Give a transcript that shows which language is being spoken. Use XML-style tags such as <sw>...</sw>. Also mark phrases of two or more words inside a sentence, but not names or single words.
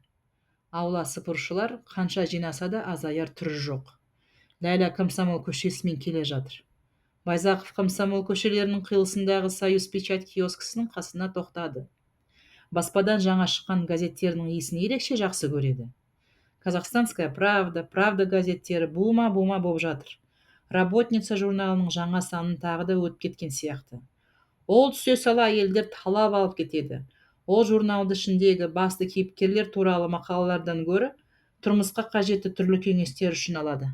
<kk>Аула сыпырушылар қанша жинаса да азаяр түрі жоқ. Ләйлә Комсомол көшесімен келе жатыр. Байзақов Комсомол көшелерінің қиылысындағы Союз печать киоскісінің қасына тоқтады. Баспадан жаңа шыққан газеттерінің иісін ерекше жақсы көреді. Казахстанская правда, правда газеттері бума-бума боп жатыр. Работница журналының жаңа санын тағы да өтіп кеткен сияқты. Ол түсе сала әйелдер талап алып кетеді. Ол журналды ішіндегі басты кейіпкерлер туралы мақалалардан гөрі тұрмысқа қажетті түрлі кеңестер үшін алады.</kk>